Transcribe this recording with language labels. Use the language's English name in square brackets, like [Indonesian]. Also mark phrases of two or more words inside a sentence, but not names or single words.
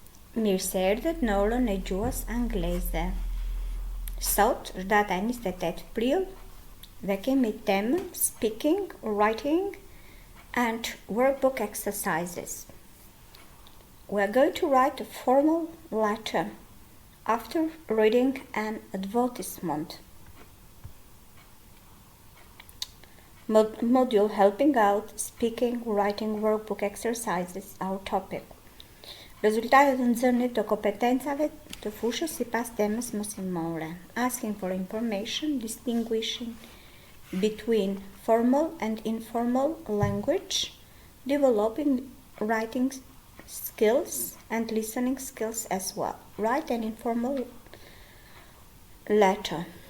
[Albanian] Mirë se erdhët në orën e gjuhës angleze. Sot është data 28 prill dhe kemi temën [English] Speaking, Writing and Workbook Exercises. We are going to write a formal letter after reading an advertisement. Module helping out Speaking, Writing, Workbook Exercises, our topic. [Albanian] Rezultatet e nxënit të kompetencave të fushës sipas temës mësimore. [English] Asking for information, distinguishing between formal and informal language, developing writing skills and listening skills as well. Write an informal letter.